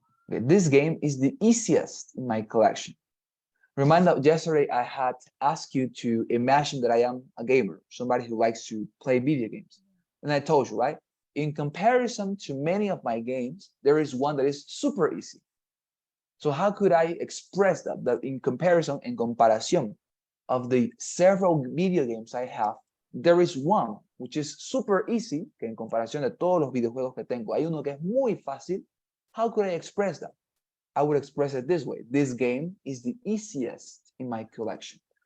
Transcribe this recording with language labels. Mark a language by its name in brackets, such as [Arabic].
[English] Okay, this game is the easiest in my collection. Remind that yesterday I had asked you to imagine that I am a gamer, somebody who likes to play video games. And I told you, right? In comparison to many of my games, there is one that is super easy. So how could I express that? That in comparison, [Spanish] en comparación [English] of the several video games I have, there is one which is super easy, [Spanish] que en comparación de todos los videojuegos que tengo, hay uno que es muy fácil. [English] How could I express that? I would express it this way. This game is the easiest in my collection.